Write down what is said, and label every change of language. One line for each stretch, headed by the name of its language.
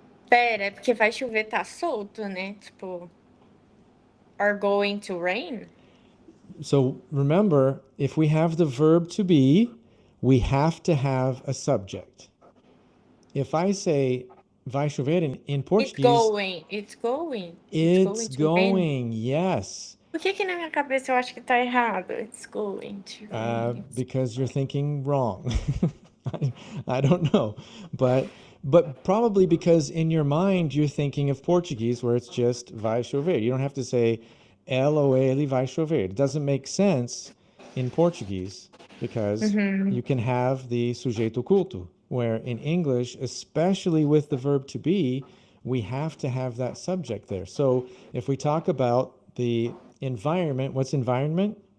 Portuguese: Pera, é porque vai chover tá solto, né? Tipo,
English: are going to rain? So remember, if we have the verb to be, we have to have a subject. If I say
Portuguese: vai chover
English: in It's Portuguese, going, it's going, it's it's going to rain. going, yes.
Portuguese: Por que na minha cabeça eu acho que tá errado?
English: It's going to rain. Because you're thinking wrong. I don't know, but probably because in your mind you're thinking of Portuguese where it's just
Portuguese: vai chover.
English: You don't have to say
Portuguese: ela ou ele vai chover.
English: It doesn't make sense in Portuguese because Uhum. you can have the
Portuguese: sujeito oculto,
English: where in English, especially with the verb to be, we have to have that subject there. So if we talk about the environment, what's environment?